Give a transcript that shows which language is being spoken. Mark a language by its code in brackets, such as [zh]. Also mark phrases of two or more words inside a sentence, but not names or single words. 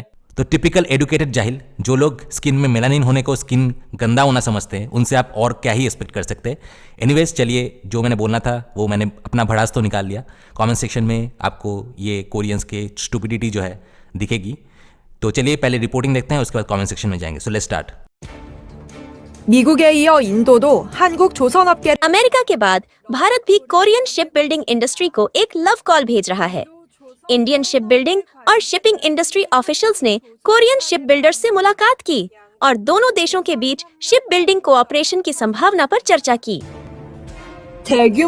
[hi] तो [en] typical educated [hi] जाहिल, जो लोग स्किन में मेलानिन होने को स्किन गंदा होना समझते हैं, उनसे आप और क्या ही एक्सपेक्ट कर सकते हैं। एनीवेज, चलिए, जो मैंने बोलना था वो मैंने अपना भड़ास तो निकाल लिया। [en] comment section [hi] में आपको ये कोरियंस के स्टुपिडिटी जो है दिखेगी। तो चलिए पहले रिपोर्टिंग देखते हैं, उसके बाद [en] comment section [hi] में जाएंगे। [en] so let's start. [ko] 미국에 이어 인도도 한국 조선업계 [hi] अमेरिका के बाद भारत भी [en] Korean shipbuilding industry [hi] को एक [en] love call [hi] भेज रहा है। [en] Indian shipbuilding [hi] और [en] shipping industry officials [hi] ने [en] Korean shipbuilders [hi] से मुलाकात की और दोनों देशों के बीच [en] shipbuilding cooperation [hi] की संभावना पर चर्चा की। [ko] 대규모